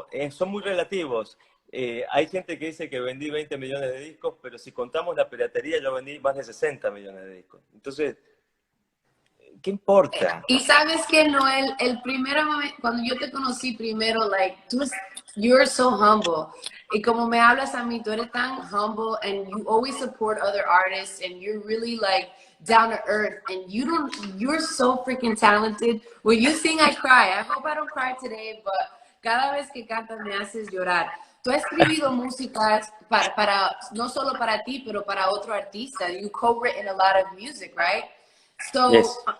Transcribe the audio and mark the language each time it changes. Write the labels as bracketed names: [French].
[Spanish] Son muy relativos. Hay gente que dice que vendí 20 millones de discos, pero si contamos la piratería, yo vendí más de 60 millones de discos. Entonces, ¿qué importa? Y sabes que Noel, el primer momento, cuando yo te conocí primero, [English] like, you're so humble. [Spanish] Y como me hablas a mí, tú eres tan humble, [English] and you always support other artists, and you're really like down to earth, and you're so freaking talented. When you sing, I cry. I hope I don't cry today, but [Spanish] cada vez que cantas me haces llorar. Tú has escrito músicas para no solo para ti, pero para otro artista. [English] You co-written a lot of music, right? So yes.